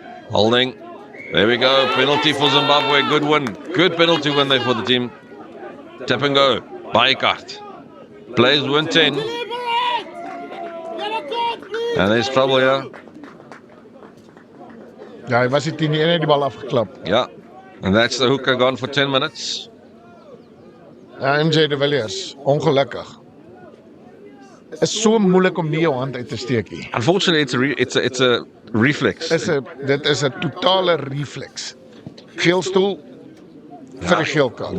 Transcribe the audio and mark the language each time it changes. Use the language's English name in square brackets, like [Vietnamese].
[English] Holding. There we go. Penalty for Zimbabwe. Good win. Good penalty win there for the team. Tap and go. Baekart. Plays win 10. And there's trouble here. [Afrikaans] Ja, hy was die 10 en hy het die bal afgeklap. [English] Yeah. And that's the hooker gone for 10 minutes. [Afrikaans] Ja, MJ de Villiers, ongelukkig. Is so moeilik om nie jou hand uit te steek nie. [English] Unfortunately, it's a reflex. [Afrikaans] Dit is 'n totale reflex. Geelstoel vir die geel kaart.